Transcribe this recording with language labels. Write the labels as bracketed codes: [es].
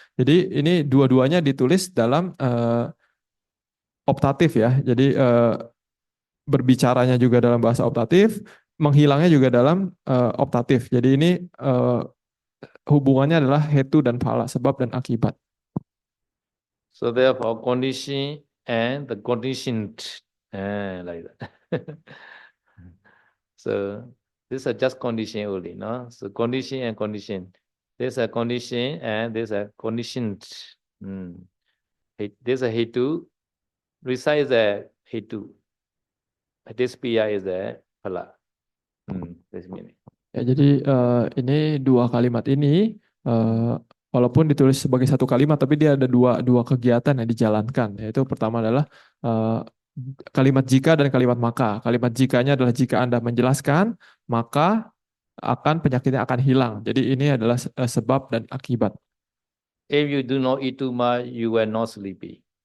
[id] Jadi ini dua-duanya ditulis dalam optatif ya. Jadi berbicaranya juga dalam bahasa optatif, menghilangnya juga dalam optatif. Jadi ini hubungannya adalah hetu dan phala, sebab dan akibat. [en] So therefore, condition and the conditioned, like that. So this is just condition only, no? So condition and condition. There's a condition and there's a conditioned. There's a hetu. Risa is a hetu. This pia is a phala. This meaning. [id] Ya, jadi ini dua kalimat ini walaupun ditulis sebagai satu kalimat, tapi dia ada dua kegiatan yang dijalankan. Yaitu pertama adalah kalimat jika dan kalimat maka. Kalimat jikanya adalah jika Anda menjelaskan, maka penyakitnya akan hilang. Jadi ini adalah sebab dan akibat. [en] If you do not eat too much, you will not sleepy.